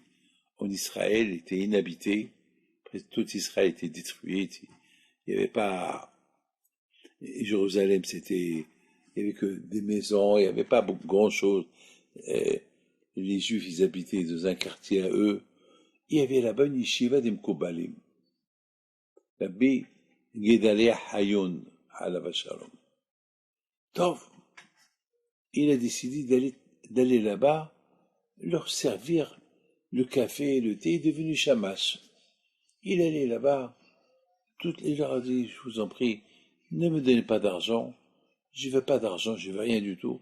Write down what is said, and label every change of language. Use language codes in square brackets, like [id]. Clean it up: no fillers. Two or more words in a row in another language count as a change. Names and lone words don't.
[fr] En Israël, il était inhabité. Presque tout Israël était détruit. Il n'y avait pas... Jérusalem, il n'y avait que des maisons, il n'y avait pas grand-chose. Les Juifs, ils habitaient dans un quartier à eux. Il y avait là-bas une yeshiva des Mekoubalim. Rabbi Gedalia Hayun, [he] עליו שלום. [fr] Tov, il a décidé d'aller là-bas, leur servir le café et le thé, il est devenu shamash. Il allait là-bas, il leur a dit, je vous en prie, ne me donnez pas d'argent, je veux pas d'argent, je veux rien du tout.